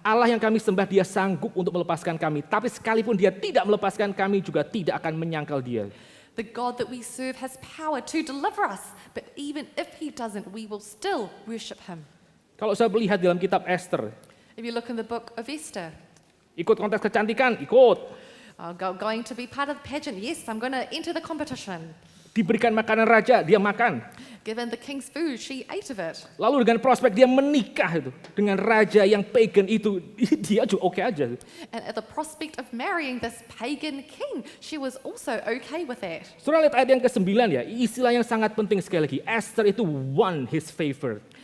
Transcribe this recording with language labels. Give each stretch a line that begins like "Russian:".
Indonesian: Allah yang kami sembah, dia sanggup untuk melepaskan kami. Tapi sekalipun dia tidak melepaskan kami, juga tidak akan menyangkal dia.
English: The God that we serve has power to deliver us, but even if he doesn't, we will still worship him.
Indonesian: Kalau saya melihat dalam kitab Esther,
English: If you look in the book of Esther,
Indonesian: ikut kontes kecantikan, ikut.
English: going to be part of the pageant, yes, I'm going to enter the competition.
Indonesian: Diberikan makanan raja, dia makan.
English: Given the king's food, she ate of it.
Indonesian: Lalu dengan prospek dia menikah itu dengan raja yang pagan itu, dia juga oke aja.
English: And at the prospect of marrying this pagan king, she was also okay with that.
Indonesian: Saudara lihat ayat yang ke-9 ya, istilah yang sangat penting sekali lagi.
English: Esther itu won his favor.